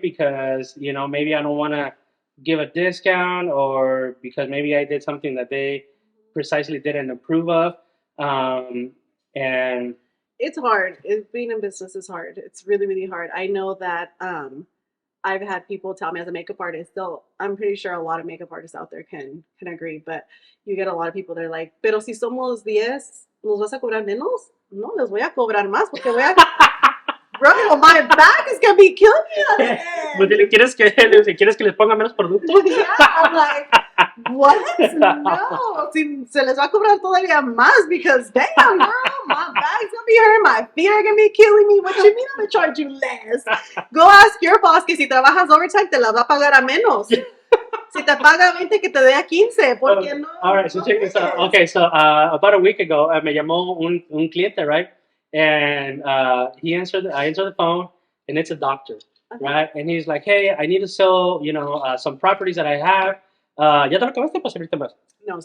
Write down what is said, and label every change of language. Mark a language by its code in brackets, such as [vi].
[en] Because maybe I don't want to give a discount, or because maybe I did something that they precisely didn't approve of, and it's hard. Being in business is hard. It's really, really hard. I know that I've had people tell me as a makeup artist, I'm pretty sure a lot of makeup artists out there can agree, but you get a lot of people that are like, pero si somos 10, ¿nos vas a cobrar menos? [es] No, les voy a cobrar más porque voy a... [en] Bro, my back is going to be killing me on the end. [es] ¿Quieres que les ponga menos producto? [en] Yeah, I'm like, what? No, se les va a cobrar todavía más because damn, girl, my back's gonna be hurting, my feet are gonna be killing me. What you mean I'm gonna charge you less? [es] Go ask your boss que si trabajas overtime te la va a pagar a menos. Si te paga 20 que te dé a 15, ¿por qué no? [en] All right, so check this out. Okay, so about a week ago, me llamó un cliente, right? And I answered the phone, and it's a doctor, right? And he's like, hey, I need to sell, some properties that I have. [es] ¿Ya te lo acabaste? Pues ahorita más. No,